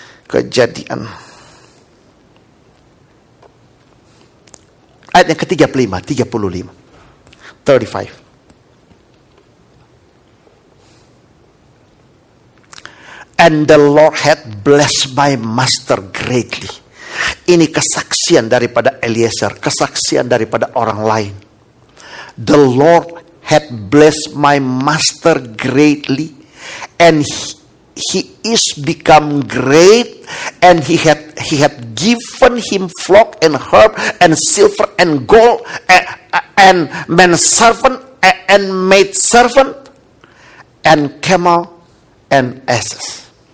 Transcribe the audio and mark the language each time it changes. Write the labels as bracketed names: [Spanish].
[Indonesian] Kejadian ayat yang ke-35. 35. [English] And the Lord had blessed my master greatly. [Indonesian] Ini kesaksian daripada Eliezer, kesaksian daripada orang lain. [English] The Lord had blessed my master greatly, and he is become great, and he had given him flock and herb and silver and gold and man servant and maid servant and camel and asses.